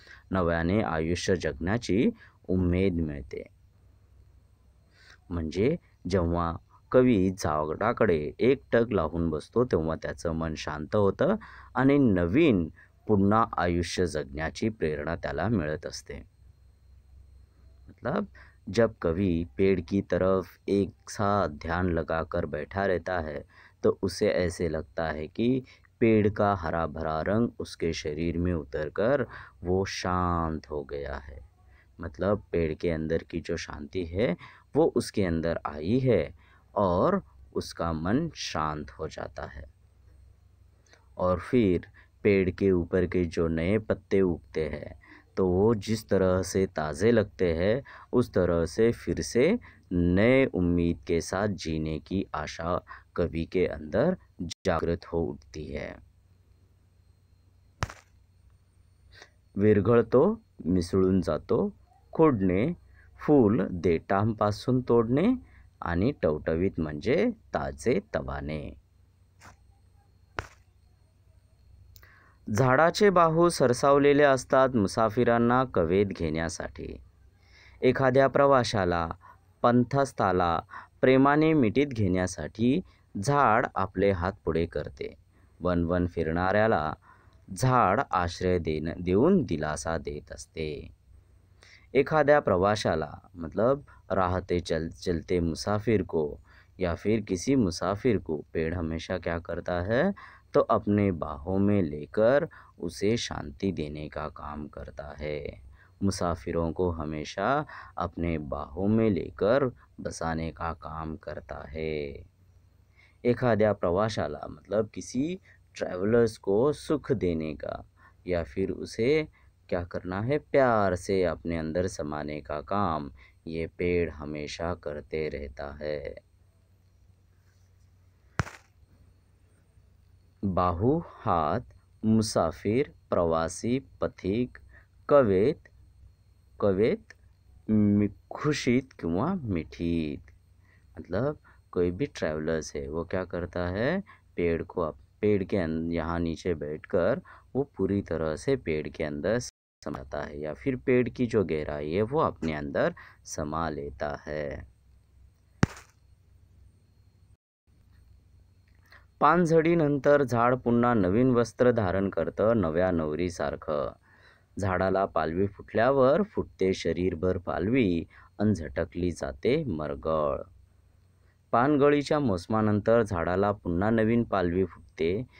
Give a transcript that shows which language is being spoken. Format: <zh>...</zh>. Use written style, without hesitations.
<mr>नव्याने आयुष्य जगण्याची उमेद मिळते. म्हणजे जेव्हा कवी झाडाकडे एक टक लावून बसतो तेव्हा त्याचं मन शांत होतं आणि नवीन पुन्हा आयुष्य जगण्याची प्रेरणा त्याला मिळत असते.</mr> <hi>मतलब जब कवि पेड़ की तरफ एक साथ ध्यान लगाकर बैठा रहता है तो उसे ऐसे लगता है कि पेड़ का हरा भरा रंग उसके शरीर में उतरकर वो शांत हो गया है. मतलब पेड़ के अंदर की जो शांति है वो उसके अंदर आई है और उसका मन शांत हो जाता है. और फिर पेड़ के ऊपर के जो नए पत्ते उगते हैं तो वो जिस तरह से ताज़े लगते हैं उस तरह से फिर से नए उम्मीद के साथ जीने की आशा कवि के अंदर जागृत हो उठती है.</hi> <mr>विरघळतो, मिसळून जातो, खुडणे, फूल देठांपासून तोडणे आणि टवटवीत म्हणजे ताजे तवाने. झाडाचे बाहू सरसावलेले असतात मुसाफिरांना कवेत घेण्यासाठी. एखाद्या प्रवाशाला, पंथस्थाला प्रेमाने मिठीत घेण्यासाठी झाड आपले हात पुढे करते. वन फिरणाऱ्याला झाड आश्रय देऊन दिलासा देत असते. एखाद्या प्रवाशाला</mr> <hi>मतलब राहते चलते मुसाफिर को या फिर किसी मुसाफिर को पेड़ हमेशा क्या करता है तो अपने बाहों में लेकर उसे शांति देने का काम करता है. मुसाफिरों को हमेशा अपने बाहों में लेकर बसाने का काम करता है.</hi> <mr>एखाद्या प्रवाशाला</mr> <hi>मतलब किसी ट्रैवलर्स को सुख देने का या फिर उसे क्या करना है प्यार से अपने अंदर समाने का काम ये पेड़ हमेशा करते रहता है.</hi> <mr>बाहू, हात, मुसाफिर, प्रवासी, पथिक, कवेत, खुशीत किंवा मिठीत.</mr> <hi>मतलब कोई भी ट्रैवलर्स है वो क्या करता है पेड़ के यहाँ नीचे बैठकर वो पूरी तरह से पेड़ के अंदर समाता है या फिर पेड़ की जो गहराई है वो अपने अंदर समा लेता है.</hi> <mr>पानझडीनंतर झाड पुन्हा नवीन वस्त्र धारण करतं नव्या नवरीसारखं. झाडाला पालवी फुटल्यावर फुटते शरीरभर पालवी अन झटकली जाते मरगळ. पानगळीच्या मोसमानंतर झाडाला पुन्हा नवीन पालवी फुटते.</mr>